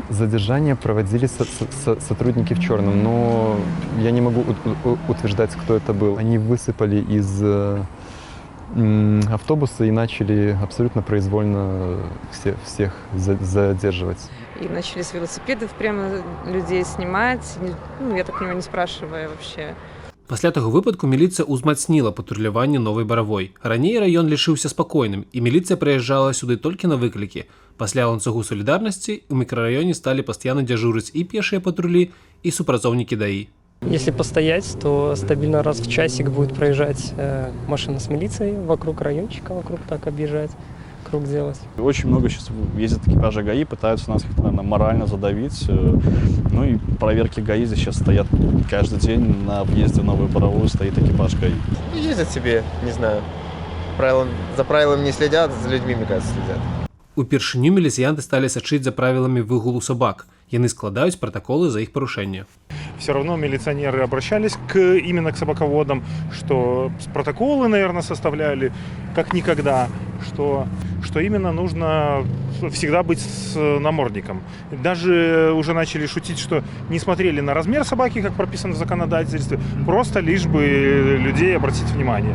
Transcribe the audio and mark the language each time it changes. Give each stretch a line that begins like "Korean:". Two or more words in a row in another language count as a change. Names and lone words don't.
Russian: Задержание проводили сотрудники в черном, но я не могу утверждать, кто это был. Они высыпали из автобуса и начали абсолютно произвольно всех задерживать. И начали с велосипедов прямо людей снимать, ну, я так понимаю, не спрашивая вообще.
Belarusian: Пасля таго выпадку міліцыя ўзмацніла патруляванне Новай Баравой. Раней раён лічыўся спакойным, і міліцыя прыязджала сюды толькі на выклікі. Пасля ланцугу салідарнасці у мікрараёне сталі пастаянна дзяжурыць і пешыя патрулі, і супрацоўнікі ДАИ.
Russian: Если постоять, то стабильно раз в часик будет проезжать машина с милицией вокруг райончика, вокруг так объезжать, круг делать. Очень много сейчас ездят экипажи ГАИ, пытаются нас как-то, наверное, морально задавить. Ну и проверки ГАИ здесь сейчас стоят каждый день. На въезде в Новую Боровую стоит экипаж ГАИ. Ездят себе, не знаю, за правилами не следят, за людьми, мне кажется, следят.
Belarusian: Упершыню міліцыянты сталі сачыць за правіламі выгулу сабак. Яны складаюць
Russian: протоколы за их порушение. Все равно милиционеры обращались именно к собаководам, что протоколы, наверное, составляли как никогда, что именно нужно всегда быть с намордником. Даже уже начали шутить, что не смотрели на размер собаки, как прописано в законодательстве, просто лишь бы людей обратить внимание.